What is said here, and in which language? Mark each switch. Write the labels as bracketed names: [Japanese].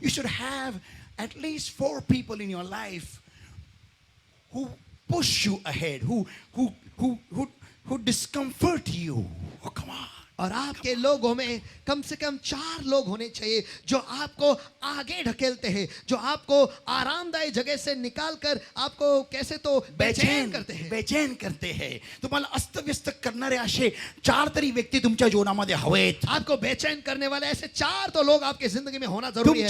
[English] You should have at least 4 people in your life who push you ahead, who discomfort you. Oh, come on. [Hindi] और आपके लोगों में कम से कम 4 लोग होने चाहिए जो आपको आगे ढकेलते हैं, जो आपको आरामदायी जगह से निकालकर आपको कैसे तो बेचैन करते हैं. [Marathi] तुम्हाला अस्तव्यस्त करणारे असे 4 तरी व्यक्ती तुमच्या जीवनामध्ये हवेत. [Hindi] आपको बेचैन करने वाले ऐसे 4 तो लोग आपके जिंदगी में होना जरूरी है.